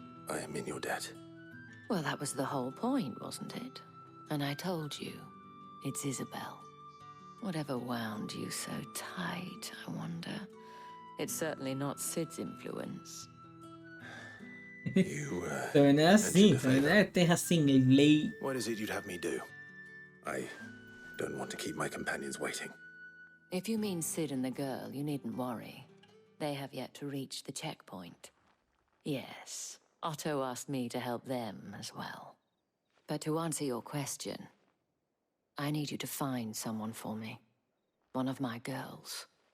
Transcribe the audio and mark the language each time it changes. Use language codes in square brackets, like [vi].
[en] I am in your debt. Well, that was the whole point, wasn't it? And I told you, it's Isabel. Whatever wound you so tight, I wonder. It's certainly not Sid's influence. You, [pt] Também não é assim, também não é terra sem lei. [en] What is it you'd have me do? I don't want to keep my companions waiting. If you mean Sid and the girl, you needn't worry. They have yet to reach the checkpoint. Yes, Otto asked me to help them as well. But to answer your question, I need you to find someone for me. One of my girls.